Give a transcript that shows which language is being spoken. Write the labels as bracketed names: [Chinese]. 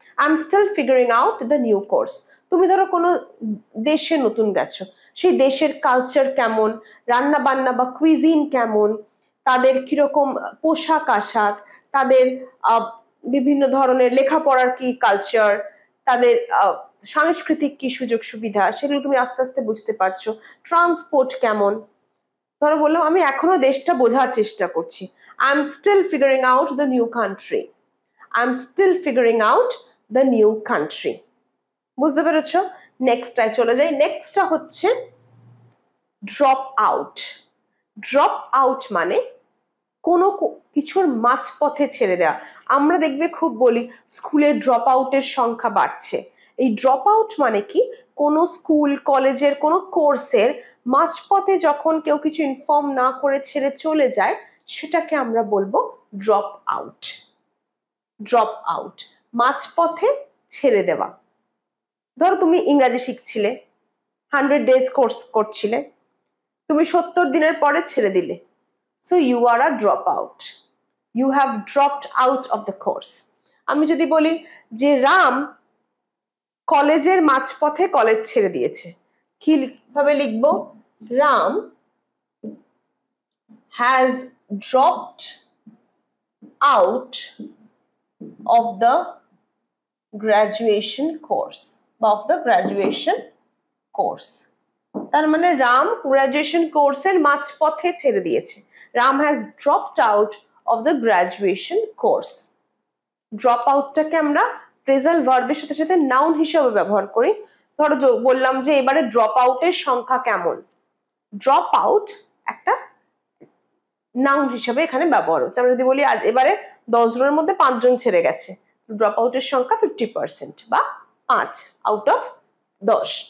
[English] I am still figuring out the new course. [Bangla] তুমি ধরো কোনো দেশে নতুন গেছো, সেই দেশের কালচার কেমন, রান্না বান্না বা কুইজিন কেমন, তাদের কিরকম পোশাক আশাক, তাদের বিভিন্ন ধরনের লেখাপড়ার কি কালচার, তাদের সাংস্কৃতিক কি সুযোগ সুবিধা, সেগুলো তুমি আস্তে আস্তে বুঝতে পারছো। ট্রান্সপোর্ট কেমন, ধরো বললাম আমি এখনো দেশটা বোঝার চেষ্টা করছি। [English] I'm still figuring out the new country. I'm still figuring out the new country. [Bangla] বুঝতে পেরেছো? নেক্সটটায় চলে যাই। নেক্সটটা হচ্ছে ড্রপ আউট। ড্রপ আউট মানে কোনো কিছুর মাঝপথে ছেড়ে দেওয়া। আমরা দেখবে খুব বলি স্কুলের ড্রপ আউটের সংখ্যা বাড়ছে। এই ড্রপ আউট মানে কি, কোনো স্কুল কলেজের কোনো কোর্সের মাঝপথে যখন কেউ কিছু ইনফর্ম না করে ছেড়ে চলে যায়, সেটাকে আমরা বলবো ড্রপ আউট। ড্রপ আউট মাঝপথে ছেড়ে দেওয়া। ধরো তুমি ইংরাজি শিখছিলে, 100 ডেজ কোর্স করছিলে, তুমি 70 দিনের পরে ছেড়ে দিলে, [English] so you are a dropout. You have dropped out of the course. [Bangla] আমি যদি বলি যে রাম কলেজের মাঝপথে কলেজ ছেড়ে দিয়েছে, কিভাবে লিখবো? [English] Ram has dropped out of the graduation course [Bangla] বা [English] of the graduation course. [Bangla] তার মানে রাম গ্রাজুয়েশন কোর্সের মাঝপথে ছেড়ে দিয়েছে। [English] Ram has dropped out of the graduation course. [Bangla] Drop আউটটাকে আমরা ফ্রেজাল ভার্বের সাথে সাথে নাউন হিসেবে ব্যবহার করি। ধরো বললাম যে এবারে ড্রপ আউটের সংখ্যা কেমন, ড্রপ আউট একটা নাউন হিসেবে এখানে ব্যবহার হচ্ছে। আমরা যদি বলি আজ এবারে 10 জনের মধ্যে 5 জন ছেড়ে গেছে, ড্রপ আউটের সংখ্যা 50% বা [English] 5 out of 10।